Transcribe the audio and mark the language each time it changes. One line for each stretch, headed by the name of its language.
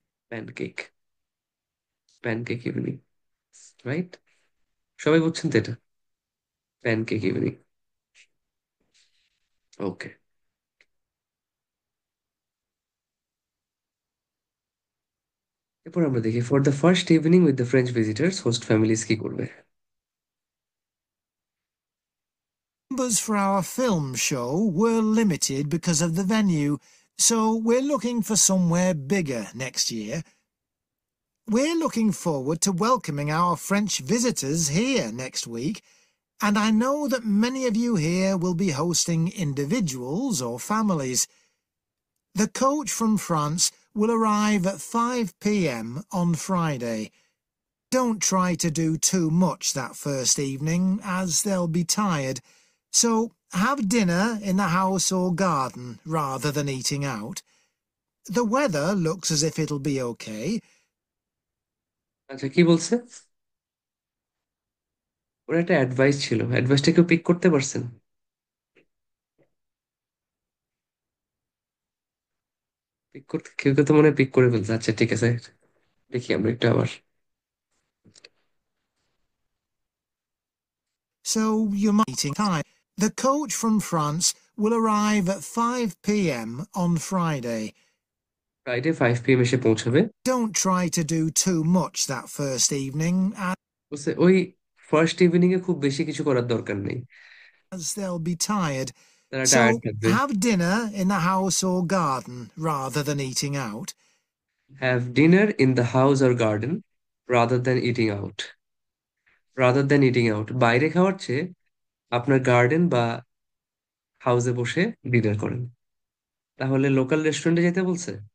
Bangla: Pancake. Pancake evening, right? সবাই বুঝছেন তো এটা? Pancake evening. ওকে। এরপর আমরা দেখি
English: for the first evening with the French visitors host families
Bangla: কি করবে।
English: for our film show were limited because of the venue, so we're looking for somewhere bigger next year. We're looking forward to welcoming our French visitors here next week, and I know that many of you here will be hosting individuals or families. The coach from France will arrive at 5 p.m. on Friday. Don't try to do too much that first evening, as they'll be tired. So have dinner in the house or garden rather than eating out. The weather looks as if it'll be okay.
Bangla: আচ্ছা, কি বলছে? ওর একটা advice ছিল, অ্যাডভাইসটা কেউ pick করতে পারছেন? Pick করতে কেউ কেউ তো মনে হয় পিক করে ফেলছে। আচ্ছা ঠিক আছে, দেখি আমরা একটু আবার।
English: So you might eating time. The coach from France will arrive at 5 p.m. on Friday.
Bangla: Friday 5 p.m. এসে পৌঁছাবে।
English: Don't try to do too much that first evening,
Bangla: বলছে ওই ফার্স্ট ইভিনিং এ খুব বেশি কিছু করার দরকার নেই,
English: as they'll be tired.
Bangla: তারা টায়ার্ড
English: So
Bangla: থাকবে।
English: have dinner in the house or garden rather than eating out. Have dinner in the house or garden rather than eating out. Rather than eating out,
Bangla: বাইরে খাওয়ার চেয়ে আপনার garden বা হাউসে বসে dinner করেন। তাহলে লোকাল রেস্টুরেন্টে যেতে বলছে?